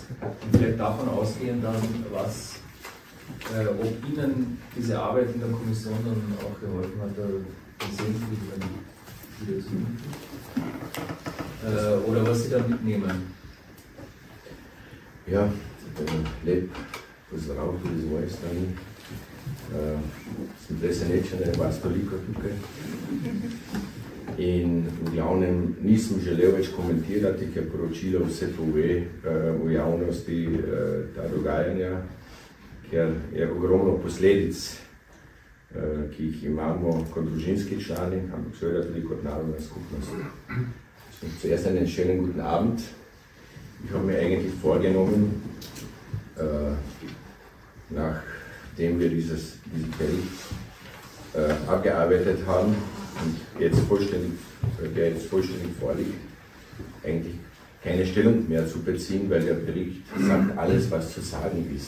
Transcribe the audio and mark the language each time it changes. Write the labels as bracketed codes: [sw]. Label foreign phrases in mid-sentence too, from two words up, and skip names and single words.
[de] Und vielleicht davon ausgehen dann, ob Ihnen diese Arbeit in der Kommission dann auch geholfen hat, den Sehensfrieden wieder zu finden. Oder was Sie da mitnehmen. [sl] Ja, lep pozdrav tudi z moje strani. Sem presenečen, da je vas toliko tukaj. In v glavnem nisem želel več komentirati, ker poročilo vse pove v javnosti ta dogajanja, ker je ogromno posledic, ki jih imamo kot družinski člani, ampak seveda tudi kot narodna skupnost. [de] Zuerst einen schönen guten Abend. Ich habe mir eigentlich vorgenommen, nachdem wir diesen Bericht abgearbeitet haben und jetzt vollständig vorliegt, eigentlich keine Stellung mehr zu beziehen, weil der Bericht sagt alles, was zu sagen ist.